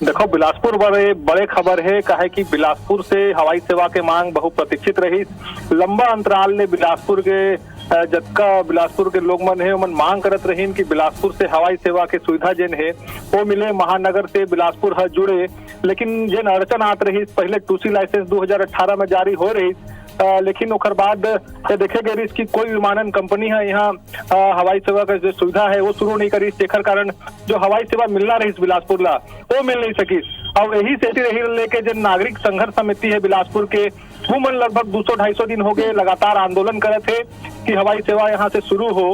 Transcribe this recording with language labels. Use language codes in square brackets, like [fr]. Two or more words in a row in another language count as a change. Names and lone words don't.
[hne] देखो, बिलासपुर बड़े खबर है कहे कि बिलासपुर से हवाई सेवा के मांग बहुप्रतीक्षित रही। लंबा अंतराल ने बिलासपुर के लोग मन है मन मांग करत रहीन कि बिलासपुर से हवाई सेवा के सुविधा जेन है वो मिले, महानगर से बिलासपुर ह जुड़े। लेकिन जेन अड़चन आत रही पहले 2C लाइसेंस 2018 में जारी हो रही, लेकिन ओकर बाद देखे गए कि कोई विमानन कंपनी है यहाँ हवाई सेवा का जो सुविधा है वो शुरू नहीं करी। जेकर कारण जो हवाई सेवा मिलना रही बिलासपुर ला वो मिल नहीं सकी। और यही सेठी रही लेके जो नागरिक संघर्ष समिति है बिलासपुर के, वो मन लगभग 200-250 दिन हो गए लगातार आंदोलन करे थे कि हवाई सेवा यहाँ से शुरू हो।